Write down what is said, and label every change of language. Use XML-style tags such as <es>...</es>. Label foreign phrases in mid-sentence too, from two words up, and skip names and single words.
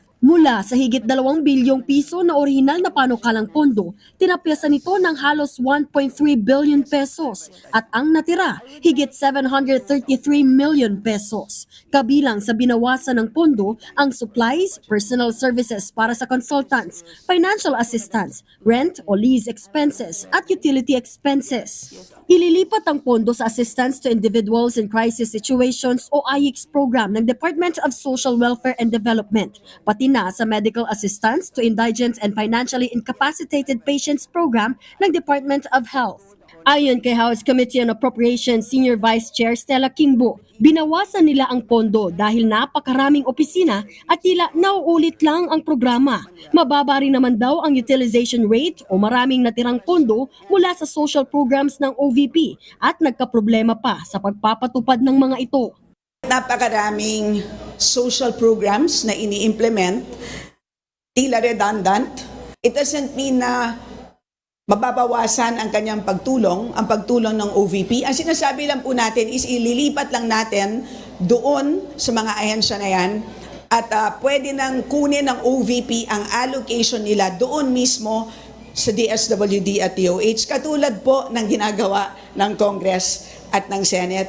<tl>Mula sa higit 2 bilyong piso na orihinal na panukalang pondo, tinapyasan ito ng halos 1.3 billion pesos at ang natira, higit 733 million pesos. Kabilang sa binawasan ng pondo ang supplies,</tl> <en>personal services</en> <tl>para sa consultants,</tl> <en>financial assistance,</en> <tl>rent o</tl> <en>lease expenses</en> <tl>at</tl> <en>utility expenses.</en> <tl>Ililipat ang pondo sa Assistance to Individuals in Crisis Situations o IX program ng Department of Social Welfare and Development, pati na sa Medical Assistance to Indigent and Financially Incapacitated Patients program ng Department of Health. Ayon kay House Committee on Appropriations Senior Vice Chair Stella Kingbo, binawasan nila ang pondo dahil napakaraming opisina at tila nauulit lang ang programa. Mababa rin naman daw ang</tl> <en>utilization rate</en> <tl>o maraming natirang pondo mula sa</tl> <en>social programs</en> <tl>ng OVP at nagkaproblema pa sa pagpapatupad ng mga ito. Napakaraming</tl> <en>social programs</en> <tl>na ini-implement, tila redundant.</tl> <en>It doesn't mean</en> <tl>na mababawasan ang kanyang pagtulong, ang pagtulong ng OVP. Ang sinasabi lang po natin is ililipat lang natin doon sa mga ahensya na yan at pwede nang kunin ng OVP ang allocation nila doon mismo sa DSWD at DOH, katulad po ng ginagawa ng Congress at ng Senate.</tl>